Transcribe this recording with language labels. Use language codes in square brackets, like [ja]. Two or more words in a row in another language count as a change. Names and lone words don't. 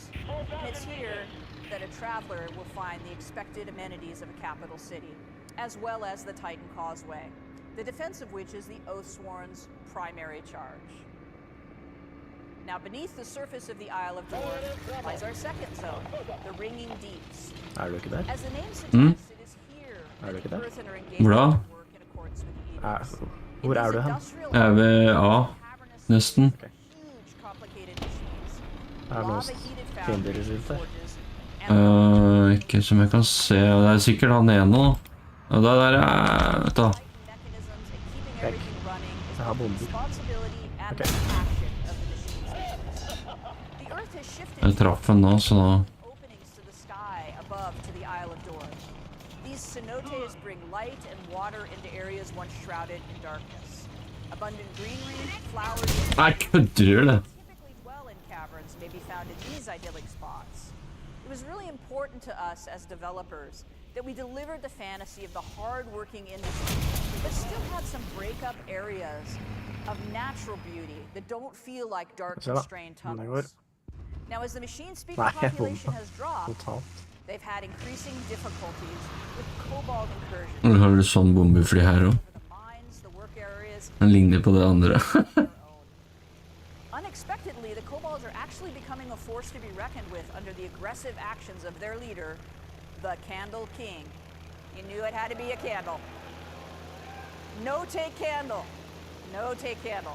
[en] And it's here that a traveler will find the expected amenities of a capital city, as well as the Titan Causeway, the defense of which is the Oathsworn's primary charge. Now, beneath the surface of the Isle of Dorn lies our second zone, the Ringing Deeps. [no] Er du ikke der? [en] As the name suggests, it is here [no] Er du [en] that [no] ikke [en] the [no] der? [en] Earthen are engaged in [no] Bra. [en] work in accordance with the edicts. [no] Hvor er du hen? Jeg er ved A, nesten. [en] Huge, complicated machines. [no] Er det noen [en] Lava-heated [no] fiender [en] foundries, [no] rundt der? [en] forges, and [no] Ikke som jeg kan se, det er sikkert han ene da. Og det der er, vet du. [en] mechanisms and keeping everything running is [no] Jeg har [en] both the [no] bomber. [en] responsibility and [no] Ok. [en] the passion of the machines. The Earth has shifted [no] Jeg traff han nå, så da. [en] openings to the sky above to the Isle of Dorn. These cenotes bring light and water into areas once shrouded in darkness. Abundant greenery, flowers, [no] Nei, kødder du det? [en] typically dwell in caverns may be found in these idyllic spots. It was really important to us as developers that we delivered the fantasy of the hard-working industry, but still had some break-up areas of natural beauty that don't feel like dark, [no] Se da, [en] constrained [no] det går. [en] tunnels. Now, as the machine speaker [no] Nei, jeg [en] population [no] bomba. [en] has dropped, [no] Totalt. [en] they've had increasing difficulties with cobalt incursions. [no] Nå har du sånn bombefly her også. [en] over the mines, the work areas, [no] Den ligner på det andre. [en] Unexpectedly, the kobolds are actually becoming a force to be reckoned with under the aggressive actions of their leader, the Candle King. You knew it had to be a candle. No take candle. No take candle.